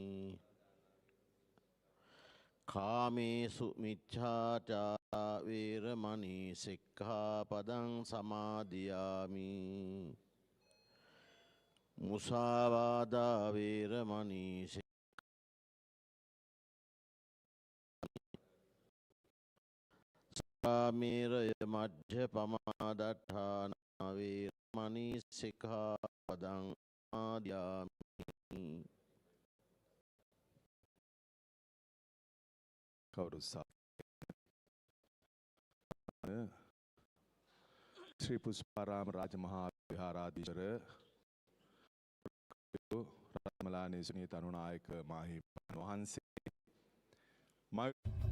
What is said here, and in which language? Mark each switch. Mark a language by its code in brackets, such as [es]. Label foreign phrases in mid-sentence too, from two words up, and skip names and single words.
[pi] කාමේසු මිච්ඡාචාරා වේරමණී සික්ඛාපදං සමාදියාමි මුසාවාදා වේරමණී කාමේරය මජ්ජපමාදට්ඨානා වේරමණී සික්ඛාපදං සමාදියාමි [si] කවුරුත් ශ්‍රී පුෂ්පාරාම රාජමහා විහාරාධිපති රත්මලානේ සුනීත අනුනායක මාහිමිපාණන් වහන්සේ